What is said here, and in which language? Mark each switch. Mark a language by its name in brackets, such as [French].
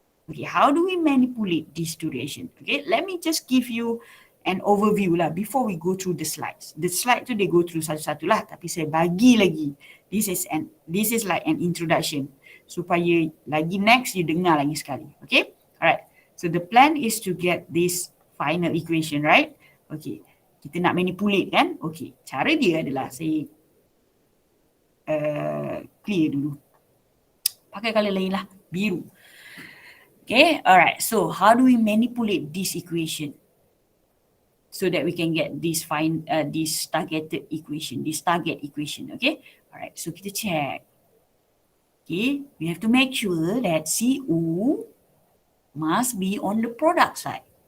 [English] Okay, how do we manipulate these two reactions? Okay, let me just give you an overview lah before we go through the slides. [Malay] The slide tu they go through satu-satu lah, tapi saya bagi lagi. [English] This is like an introduction [Malay] supaya lagi next you dengar lagi sekali. Okay, alright. [English] So the plan is to get this final equation, right? [Malay] Okay, kita nak manipulate kan? Okay, cara dia adalah saya clear dulu. Pakai colour lain lah, biru. Okay, alright. [English] So how do we manipulate this equation so that we can get this targeted equation, this target equation? Okay, alright. [Malay] So kita check. [English] Okay, we have to make sure that CO must be on the product side.